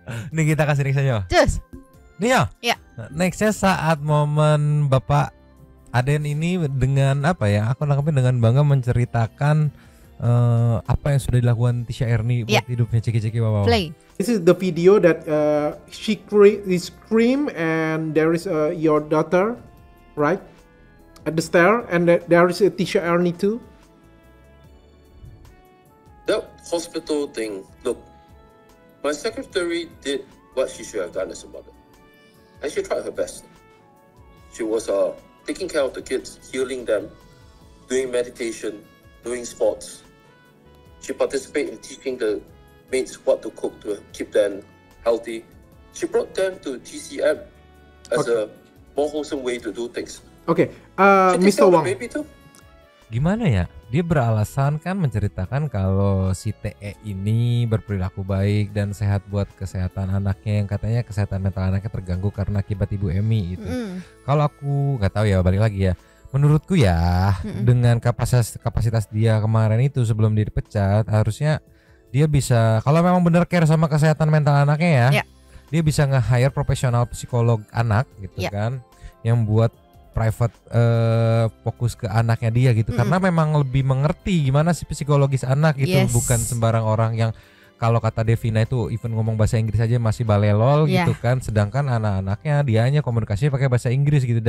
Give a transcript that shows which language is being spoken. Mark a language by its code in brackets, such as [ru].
[id] Nih kita kasih nextnya. Nih ya. Nextnya saat momen bapak Aden ini dengan apa ya, aku nangkepin dengan bangga menceritakan apa yang sudah dilakukan Tisha Erni buat hidupnya ceki-ceki wawaw. [en] Play. This is the video that she scream and there is your daughter, right, at the stair, and there is a Tisha Erni too. That hospital thing. Look, my secretary did what she should have done as a mother, and she tried her best. She was taking care of the kids, healing them, doing meditation, doing sports. She participated in teaching the maids what to cook to keep them healthy. She brought them to TCM as a more wholesome way to do things. Mr. Wang. [id] Gimana ya? Dia beralasan kan menceritakan kalau si TE ini berperilaku baik dan sehat buat kesehatan anaknya, yang katanya kesehatan mental anaknya terganggu karena akibat Ibu Emi gitu. Kalau aku nggak tahu ya, balik lagi ya. Menurutku ya, dengan kapasitas dia kemarin itu sebelum dia dipecat, harusnya dia bisa, kalau memang benar care sama kesehatan mental anaknya ya, dia bisa nge-hire profesional psikolog anak gitu kan, yang buat private fokus ke anaknya dia gitu, karena memang lebih mengerti gimana sih psikologis anak gitu, bukan sembarang orang yang kalau kata Devina itu even ngomong bahasa Inggris aja masih balelol gitu kan, sedangkan anak-anaknya dianya komunikasinya pakai bahasa Inggris gitu.